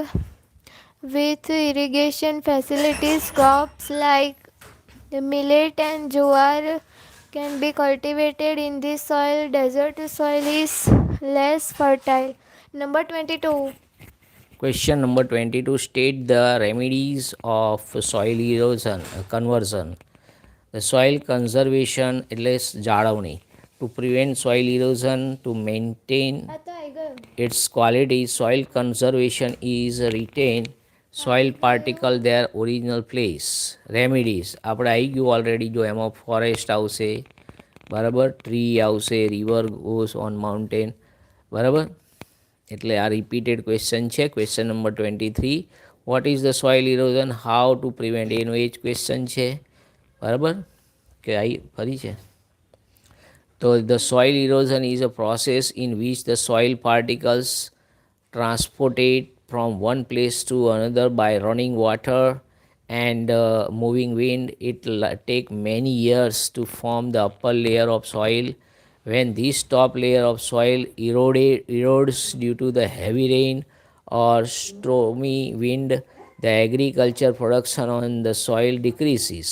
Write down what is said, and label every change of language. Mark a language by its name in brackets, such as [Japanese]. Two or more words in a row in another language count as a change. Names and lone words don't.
[English] With irrigation facilities, crops like millet and jowar can be cultivated in this soil. Desert soil is less fertile. Number 22. Question number 22. State the remedies of soil erosion conversion. The soil conservation [Gujarati] એટલે જાળવણી [English] to prevent soil erosion, to maintain its quality. Soil conservation is retain soil particle their original place. [Gujarati] Remedies આપણે આવી ગયું ઓલરેડી. જો એમાં ફોરેસ્ટ આવશે, બરાબર, ટ્રી આવશે, [English] river goes on mountain, [Gujarati] બરાબર. એટલે આ [English] repeated question [Gujarati] છે. [English] question number 23. What is the soil erosion, how to prevent, [Gujarati] એનો એ જ ક્વેશ્ચન છે, બરાબર. કે આ ફરી છે. તો [English] the soil erosion is a process in which the soil particles transported from one place to another by running water and moving wind. It take many years to form the upper layer of soil. When this top layer of soil erodes due to the heavy rain or stormy wind, the agriculture production on the soil decreases.